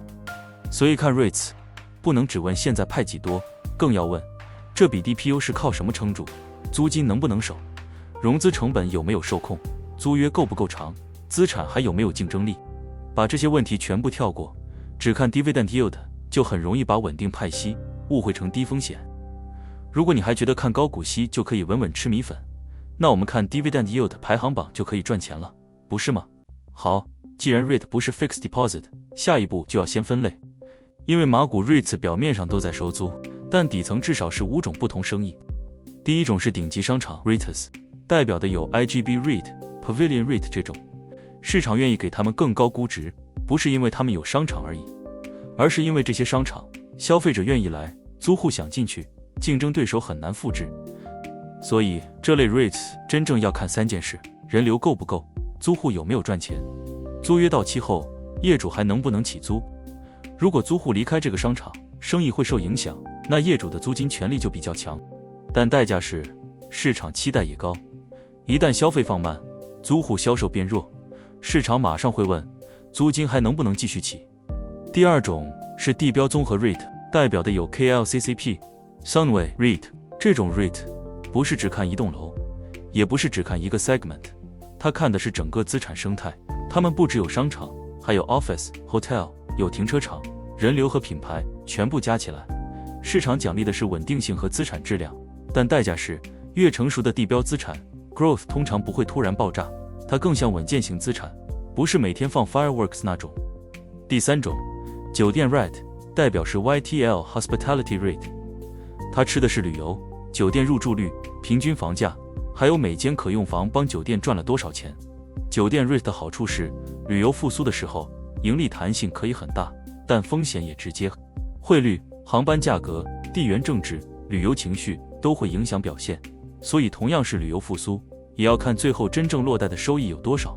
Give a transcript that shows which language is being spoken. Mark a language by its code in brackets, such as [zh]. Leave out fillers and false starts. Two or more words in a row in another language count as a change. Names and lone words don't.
[zh] 所以看 REITs 不能只問現在派幾多，更要問這筆 DPU 是靠什麼撐住，租金能不能守，融資成本有沒有受控，租約夠不夠長，資產還有沒有競爭力。把這些問題全部跳過，只看 [en] dividend yield， [zh] 就很容易把穩定派息誤會成低風險。如果你還覺得看高股息就可以穩穩吃米粉，那我們看 [en] dividend yield [zh] 排行榜就可以賺錢了，不是嗎？好，既然 REIT 不是 [en] fixed deposit， [zh] 下一步就要先分類。因為馬股 REITs 表面上都在收租，但底層至少是5種不同生意。第一種是頂級商場 REITs， 代表的有 IGB REIT、Pavilion REIT 這种。市场愿意给他们更高估值，不是因为他们有商场而已，而是因为这些商场消费者愿意来，租户想进去，竞争对手很难复制。所以這類 REITs 真正要看3件事：人流夠不夠，租戶有沒有賺錢，租約到期後業主還能不能起租。如果租戶離開這個商場，生意會受影響，那業主的租金權力就比較強，但代價是市場期待也高，一旦消費放慢，租戶銷售變弱，市場馬上會問租金還能不能繼續起。第二種是地標綜合 REIT，代表的有 KLCCP、Sunway REIT。這種 REIT 不是只看一棟樓，也不是只看一個 segment， 它看的是整個資產生態。他們不只有商場，還有 [en] office、hotel， [zh] 有停車場，人流和品牌全部加起來。市場獎勵的是穩定性和資產質量，但代價是越成熟的地標資產 growth 通常不會突然爆炸，它更像穩健型資產，不是每天放 fireworks 那種。第三種，酒店 REIT， 代表是 YTL Hospitality REIT， 它吃的是旅遊、酒店入住率、平均房價，還有每間可用房幫酒店賺了多少錢。酒店 REIT 的好處是，旅遊復甦的時候，盈利彈性可以很大，但風險也直接。匯率、航班價格、地緣政治、旅遊情緒都會影響表現，所以同樣是旅遊復甦，也要看最後真正落袋的收益有多少。